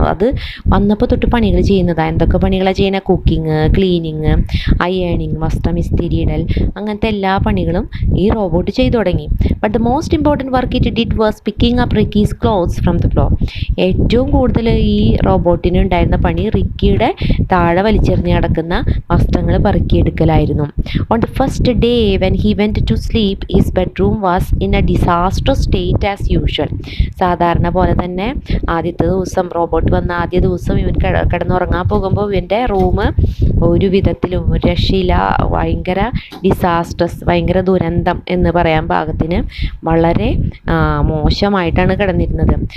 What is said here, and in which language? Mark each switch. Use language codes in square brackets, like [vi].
[ml] അത് വന്നപ്പോൾ തൊട്ട് പണികൾ ചെയ്യുന്നതാണ്. എന്തൊക്കെ പണികളാണ് ചെയ്യുന്നത്? കുക്കിങ്, ക്ലീനിങ്, അയണിങ്, വസ്ത്രം ഇസ്തിരിയിടൽ, അങ്ങനത്തെ എല്ലാ പണികളും ഈ റോബോട്ട് ചെയ്തു തുടങ്ങി. [en] But the most important work it did was picking up Ricky's clothes from the floor. [ml] ഏറ്റവും കൂടുതൽ ഈ റോബോട്ടിന് ഉണ്ടായിരുന്ന പണി റിക്കിയുടെ താഴെ വലിച്ചെറിഞ്ഞ് കിടക്കുന്ന വസ്ത്രങ്ങൾ പെറുക്കിയെടുക്കലായിരുന്നു. [en] On the first day when he went to sleep, his bedroom was in a disastrous state as usual. [ml] സാധാരണ പോലെ തന്നെ ആദ്യത്തെ ദിവസം, റോബോട്ട് വന്ന ആദ്യ ദിവസം ഇവൻ കിടന്നുറങ്ങാൻ പോകുമ്പോൾ ഇവൻ്റെ റൂം ഒരു വിധത്തിലും ഒരു രക്ഷയില്ല, ഭയങ്കര ഡിസാസ്ട്രസ്, ഭയങ്കര ദുരന്തം എന്ന് പറയാൻ പാകത്തിന് വളരെ മോശമായിട്ടാണ് കിടന്നിരുന്നത്.